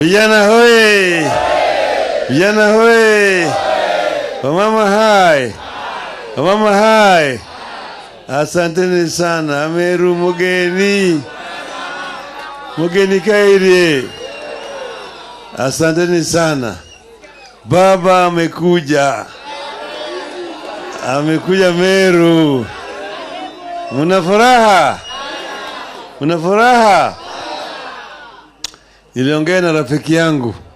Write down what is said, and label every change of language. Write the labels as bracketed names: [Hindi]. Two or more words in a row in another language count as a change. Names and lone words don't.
[Swahili] Vijana hoye! Vijana hoye! Wamama hai! Wamama hai! Asanteni sana. [Meru] Meru mugeni! Mugeni kairi! [Swahili] Asanteni sana. Baba amekuja. Amekuja Meru. Muna furaha? Muna furaha? Niliongea na rafiki yangu.